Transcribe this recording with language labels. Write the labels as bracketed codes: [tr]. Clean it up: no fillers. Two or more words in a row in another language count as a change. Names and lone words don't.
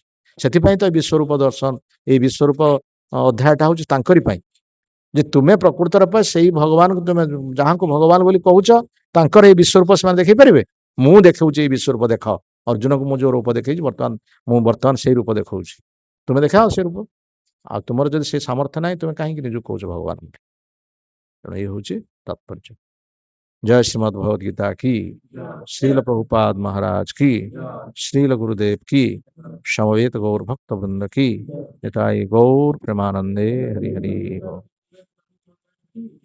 [or] ସେଥିପାଇଁ ତ ଏ ବିଶ୍ୱରୂପ ଦର୍ଶନ, ଏଇ ବିଶ୍ୱରୂପ ଅଧ୍ୟାୟଟା ହଉଛି ତାଙ୍କରି ପାଇଁ, ଯେ ତୁମେ ପ୍ରକୃତରେ ସେଇ ଭଗବାନଙ୍କୁ, ତୁମେ ଯାହାଙ୍କୁ ଭଗବାନ ବୋଲି କହୁଛ, ତାଙ୍କର ଏଇ ବିଶ୍ୱରୂପ ସେମାନେ ଦେଖେଇ ପାରିବେ? ମୁଁ ଦେଖଉଛି ଏଇ ବିଶ୍ୱରୂପ ଦେଖାଅ। ଅର୍ଜୁନକୁ ମୁଁ ଯୋଉ ରୂପ ଦେଖେଇଛି, ବର୍ତ୍ତମାନ ସେଇ ରୂପ ଦେଖଉଛି। ତୁମେ ଦେଖାଅ ସେ ରୂପ। ଆଉ ତୁମର ଯଦି ସେ ସାମର୍ଥ୍ୟ ନାହିଁ, ତୁମେ କାହିଁକି ନିଜକୁ କହୁଛ ଭଗବାନ? ତେଣୁ ଏଇ ହଉଛି ତାତ୍ପର୍ଯ୍ୟ। [hi] जय श्रीमद् भगवद गीता की, श्रील प्रभुपाद महाराज की, श्रील गुरुदेव की, समवेत गौर भक्त वृंद की, निताई गौर प्रेमानंदे हरि हरि।